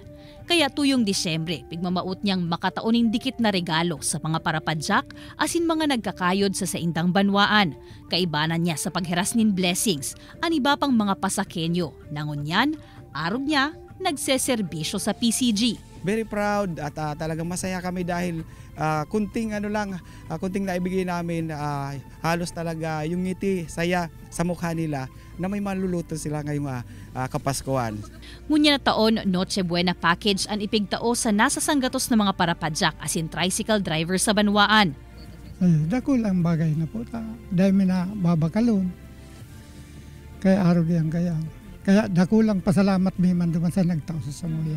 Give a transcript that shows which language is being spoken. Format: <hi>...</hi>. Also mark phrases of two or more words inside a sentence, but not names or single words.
<bik>Kaya tuyong Disyembre, pigmamaot niyang makataoning dikit na regalo sa mga parapadyak asin mga nagkakayod sa saindang banwaan. Kaibanan niya sa pagheras nin blessings, ang iba pang mga pasakenyo. Nangunyan, arog niya, nagseserbisyo sa PCG.</bik> <en>Very proud</en> <tl>at talagang masaya kami dahil kunting naibigay namin, halos talaga yung ngiti, saya sa mukha nila na may maluluto sila ngayong Kapaskuhan.</tl> <bik>Ngunya na taon, Noche Buena package ang ipigtao sa nasa sanggatos ng mga parapadyak asin</bik> <en>tricycle driver</en> <bik>sa Banwaan. Dako lang bagay na po. Dahil may na babakalon. Kaya araw yan kaya. Kaya dako lang pasalamat may manduman sa nagtao sa Samoya.</bik>